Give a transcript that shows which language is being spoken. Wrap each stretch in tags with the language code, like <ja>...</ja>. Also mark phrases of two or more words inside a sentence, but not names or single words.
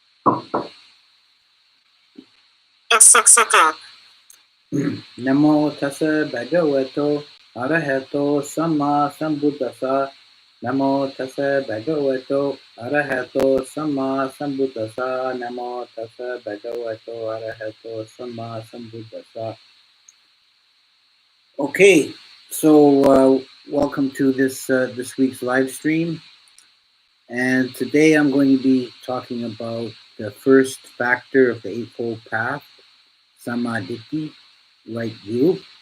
<pi>Namo tassa bhagavato arahato samma sambuddhassa. Namo tassa bhagavato arahato samma sambuddhassa. Namo tassa bhagavato arahato samma sambuddhassa.</pi> <en>Okay, so welcome to this week's live stream, and today I'm going to be talking about the first factor of the Eightfold Path, samadhi, right view.</en>